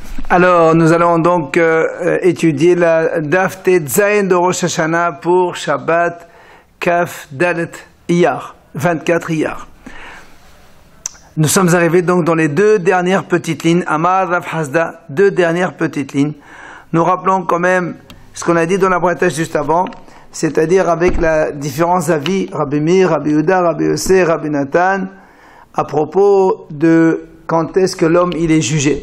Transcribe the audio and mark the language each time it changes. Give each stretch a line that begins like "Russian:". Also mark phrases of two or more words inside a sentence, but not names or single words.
French: Alors, nous allons donc étudier la
Hebrew: דף טית זין
French: de Rosh Hashanah pour
Hebrew: שבת כף דלת אייר,
French: 24 Iyar. Nous sommes arrivés donc dans les deux dernières petites lignes,
Hebrew: אמר רב חסדא,
French: deux dernières petites lignes. Nous rappelons quand même ce qu'on a dit dans la braïta juste avant, c'est-à-dire avec la différence d'avis, Rabbi Meir, Rabbi Yehuda, Rabbi Yossé, Rabbi Nathan, à propos de quand est-ce que l'homme il est jugé.